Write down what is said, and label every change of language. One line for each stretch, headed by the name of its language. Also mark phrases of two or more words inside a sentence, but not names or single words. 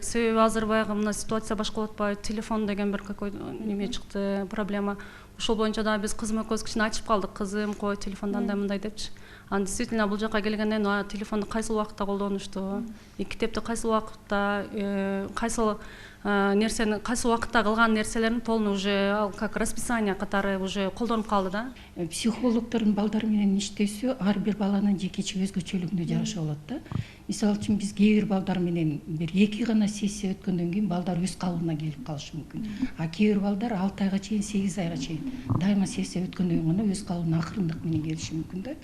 Kyrgyz: Себеби азыр баягы мына ситуация башка болуп атпайбы? Телефон деген бир какой неме чыкты, проблема. Ошол боюнча да биз кызым экөөбүз кичине айтышып калдык. Кызым, кой телефонду андай мындай депчи. Анан действительно бул жака келгенден телефонду кайсыл убакытта колдонушту, китепти кайсыл убакытта, кайсыл нерсени кайсыл убакытта кылган нерселерин
Russian: полный уже как расписание
Kyrgyz: катары уже колдонуп калды да. Психологдордун балдар менен иштесү ар бир баланын жекече өзгөчөлүгүнө жараша болот да. Мисалы үчүн биз кээ бир балдар менен бир 2 гана сессия өткөндөн кийин балдар өз калыбына келип калышы мүмкүн. А кээ бир балдар 6 айга чейин, 8 айга чейин дайыма сессия өткөндөн кийин гана өз калыбына акырындык менен келиши мүмкүн да.